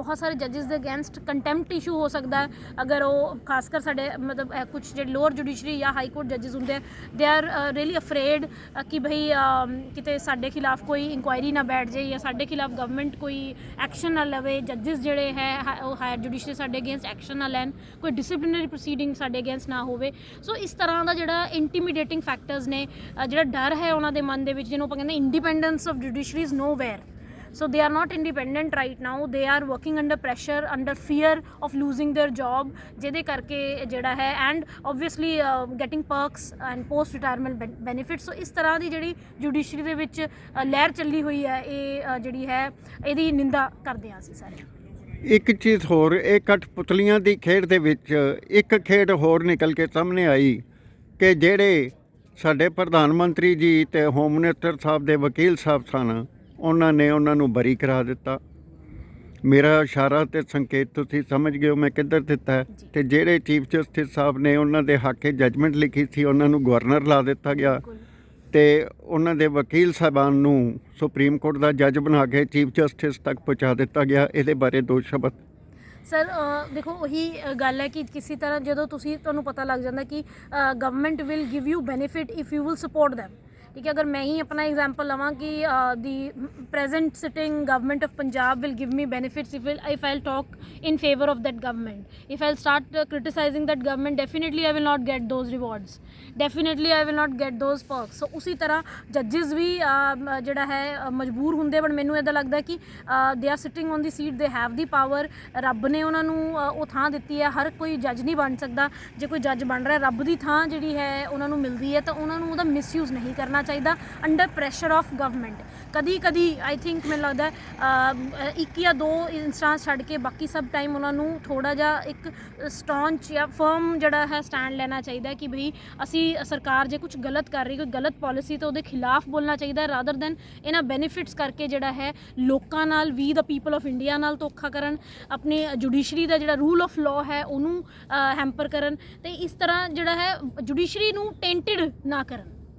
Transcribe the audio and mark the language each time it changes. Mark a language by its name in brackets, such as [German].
[Punjabi] ਬਹੁਤ ਸਾਰੇ ਜੱਜਿਸ ਦੇ ਅਗੇਂਸਟ ਕੰਟੈਂਪਟ ਇਸ਼ੂ ਹੋ ਸਕਦਾ ਹੈ ਅਗਰ ਉਹ ਖਾਸ ਕਰ ਸਾਡੇ ਮਤਲਬ ਕੁਝ ਜਿਹੜੇ ਲੋਅਰ ਜੁਡੀਸ਼ਰੀ ਜਾਂ ਹਾਈ ਕੋਰਟ ਜੱਜਿਸ ਹੁੰਦੇ ਆ, [English] they are really afraid [Punjabi] ਕਿ ਭਈ ਕਿਤੇ ਸਾਡੇ ਖਿਲਾਫ ਕੋਈ ਇਨਕੁਆਇਰੀ ਨਾ ਬੈਠ ਜਾਏ ਜਾਂ ਸਾਡੇ ਖਿਲਾਫ ਗਵਰਨਮੈਂਟ ਕੋਈ ਐਕਸ਼ਨ ਨਾ ਲਵੇ, ਜੱਜਿਸ ਜਿਹੜੇ ਹੈ ਉਹ ਹਾਇਰ ਜੁਡੀਸ਼ਰੀ ਸਾਡੇ ਅਗੇਂਸਟ ਐਕਸ਼ਨ ਨਾ ਲੈਣ, ਕੋਈ ਡਿਸਪਲਿਨਰੀ ਪ੍ਰੋਸੀਡਿੰਗ ਸਾਡੇ ਅਗੇਂਸਟ ਨਾ ਹੋਵੇ। ਸੋ ਇਸ ਤਰ੍ਹਾਂ ਦਾ ਜਿਹੜਾ ਇੰਟੀਮੀਡੇਟਿੰਗ ਫੈਕਟਰਸ ਨੇ, ਜਿਹੜਾ ਡਰ ਹੈ ਉਹਨਾਂ ਦੇ ਮਨ ਦੇ ਵਿੱਚ, ਜਿਹਨੂੰ ਆਪਾਂ ਕਹਿੰਦੇ [English] Independence of judiciary is nowhere. So they are not independent right now, they are working under pressure, under fear of losing their job, [Punjabi] ਜਿਹਦੇ ਕਰਕੇ ਜਿਹੜਾ ਹੈ [English] and obviously getting perks and post retirement benefits। [Punjabi] ਸੋ ਇਸ ਤਰ੍ਹਾਂ ਦੀ ਜਿਹੜੀ judiciary ਦੇ ਵਿੱਚ ਲਹਿਰ ਚੱਲੀ ਹੋਈ ਹੈ, ਇਹ ਜਿਹੜੀ ਹੈ ਇਹਦੀ ਨਿੰਦਾ ਕਰਦੇ ਹਾਂ ਅਸੀਂ ਸਾਰੇ। ਇੱਕ ਚੀਜ਼ ਹੋਰ, ਇਹ ਕਠਪੁਤਲੀਆਂ ਦੀ ਖੇਡ ਦੇ ਵਿੱਚ ਇੱਕ ਖੇਡ ਹੋਰ ਨਿਕਲ ਕੇ ਸਾਹਮਣੇ ਆਈ ਕਿ ਜਿਹੜੇ ਸਾਡੇ ਪ੍ਰਧਾਨ ਮੰਤਰੀ ਜੀ ਤੇ ਹੋਮ ਮਿਨਿਸਟਰ ਸਾਹਿਬ ਦੇ ਵਕੀਲ ਸਾਹਿਬ ਸਨ, ਉਹਨਾਂ ਨੇ ਉਹਨਾਂ ਨੂੰ ਬਰੀ ਕਰਾ ਦਿੱਤਾ। ਮੇਰਾ ਇਸ਼ਾਰਾ ਤੇ ਸੰਕੇਤ ਤੁਸੀਂ ਸਮਝ ਗਏ ਹੋ ਮੈਂ ਕਿੱਧਰ ਦਿੱਤਾ ਹੈ। ਜੀ। ਤੇ ਜਿਹੜੇ ਚੀਫ ਜਸਟਿਸ ਸਾਹਿਬ ਨੇ ਉਹਨਾਂ ਦੇ ਹੱਕ 'ਚ ਜੱਜਮੈਂਟ ਲਿਖੀ ਸੀ ਉਹਨਾਂ ਨੂੰ ਗਵਰਨਰ ਲਾ ਦਿੱਤਾ ਗਿਆ ਬਿਲਕੁਲ ਤੇ ਉਹਨਾਂ ਦੇ ਵਕੀਲ ਸਾਹਿਬਾਨ ਨੂੰ ਸੁਪਰੀਮ ਕੋਰਟ ਦਾ ਜੱਜ ਬਣਾ ਕੇ ਚੀਫ ਜਸਟਿਸ ਤੱਕ ਪਹੁੰਚਾ ਦਿੱਤਾ ਗਿਆ। ਇਹਦੇ ਬਾਰੇ ਦੋ ਸ਼ਬਦ। ਸਰ ਦੇਖੋ ਉਹੀ ਗੱਲ ਹੈ ਕਿ ਕਿਸੇ ਤਰ੍ਹਾਂ ਜਦੋਂ ਤੁਹਾਨੂੰ ਪਤਾ ਲੱਗ ਜਾਂਦਾ ਕਿ [English] Government will give you benefit if you will support them। [Hindi] ठीक है, अगर मैं ही अपना एग्जांपल लवां कि [English] The present sitting government of Punjab will give me benefits if I'll talk in favor of that government, if I'll start criticizing that government, definitely I will not get those rewards, definitely I will not get those perks। so [Hindi] उसी तरह जजेस भी [Punjabi] ਜਿਹੜਾ ਹੈ ਮਜਬੂਰ ਹੁੰਦੇ, but ਮੈਨੂੰ ਇੱਦਾਂ ਲੱਗਦਾ ਕਿ [English] they are sitting on the seat, they have the power। [Punjabi] ਰੱਬ ਨੇ ਉਹਨਾਂ ਨੂੰ ਉਹ ਥਾਂ ਦਿੱਤੀ ਹੈ, ਹਰ ਕੋਈ ਜੱਜ ਨਹੀਂ ਬਣ ਸਕਦਾ। ਜੇ ਕੋਈ ਜੱਜ ਬਣ ਰਿਹਾ, ਰੱਬ ਦੀ ਥਾਂ ਜਿਹੜੀ ਹੈ ਉਹਨਾਂ ਨੂੰ ਮਿਲਦੀ ਹੈ, ਤਾਂ ਉਹਨਾਂ ਨੂੰ ਉਹਦਾ ਮਿਸਯੂਜ਼ ਨਹੀਂ ਕਰਨਾ ਚਾਹੀਦਾ [English] Under pressure of government. [Punjabi] ਕਦੀ ਆਈ ਥਿੰਕ ਮੈਨੂੰ ਲੱਗਦਾ ਇੱਕ ਜਾਂ ਦੋ ਇੰਸਟੈਂਸ ਛੱਡ ਕੇ ਬਾਕੀ ਸਭ ਟਾਈਮ ਉਹਨਾਂ ਨੂੰ ਥੋੜਾ ਜਿਹਾ ਇੱਕ ਸਟੌਂਚ ਜਾਂ ਫਰਮ ਜਿਹੜਾ ਹੈ ਸਟੈਂਡ ਲੈਣਾ ਚਾਹੀਦਾ ਕਿ ਭਈ ਅਸੀਂ ਸਰਕਾਰ ਜੇ ਕੁਝ ਗਲਤ ਕਰ ਰਹੀ, ਕੋਈ ਗਲਤ ਪਾਲਿਸੀ, ਤਾਂ ਉਹਦੇ ਖਿਲਾਫ ਬੋਲਣਾ ਚਾਹੀਦਾ ਰਾਦਰ ਦੈਨ ਇਹਨਾਂ ਬੈਨੀਫਿਟਸ ਕਰਕੇ ਜਿਹੜਾ ਹੈ ਲੋਕਾਂ ਨਾਲ ਵੀ [English] the people of India [Punjabi] ਨਾਲ ਧੋਖਾ ਕਰਨ, ਆਪਣੀ ਜੁਡੀਸ਼ਰੀ ਦਾ ਜਿਹੜਾ ਰੂਲ ਆਫ ਲਾਅ ਹੈ ਉਹਨੂੰ ਹੈਂਪਰ ਕਰਨ, ਤੇ ਇਸ ਤਰ੍ਹਾਂ ਜਿਹੜਾ ਹੈ ਜੁਡੀਸ਼ਰੀ ਨੂੰ ਟੈਂਟਡ ਨਾ ਕਰਨ।